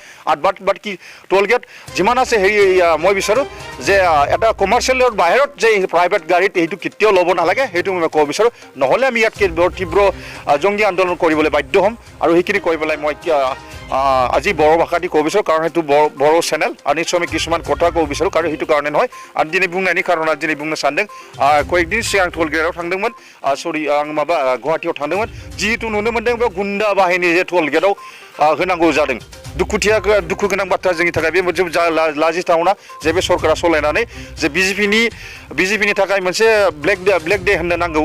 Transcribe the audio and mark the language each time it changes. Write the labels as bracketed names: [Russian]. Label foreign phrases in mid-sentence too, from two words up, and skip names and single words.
[Assamese] আৰু বাকী টুলগেট যিমান আছে মই বিচাৰোঁ যে এটা কমাৰ্চিয়েলৰ বাহিৰত যে প্ৰাইভেট গাড়ীত সেইটো কেতিয়াও ল'ব নালাগে, সেইটো মই ক'ব বিচাৰোঁ। নহ'লে আমি ইয়াতকৈ বৰ তীব্ৰ জংগী আন্দোলন কৰিবলৈ বাধ্য হ'ম। আৰু সেইখিনি কৈ পেলাই মই আজি বড়ো ভাষা দি ক'ব বিচাৰোঁ, কাৰণ সেইটো বড়ো চেনেল। আৰু নিশ্চয় আমি কিছুমান কথা ক'ব বিচাৰোঁ, কাৰণ সেইটো কাৰণে নহয়। [Bodo] आं दिनै बुंनायनि खारना दिनै बुंनो सानदों, कয়েকদিन सिगां टोलगेटआव थांदोंमोन, सरि आं गुवाहाटीयाव थांदोंमोन। जिहेतु नुनो मोन्दों बे गुन्दा बाहिनी जे टोलगेटआव होनांगौ जादों। दुखु गोनां बाथ्रा जोंनि थाखाय बे मोनसे लाजिथावना जे बे सरकारा सलायनानै जे बिजेपिनि थाखाय मोनसे ब्लेक डे होननो नांगौ।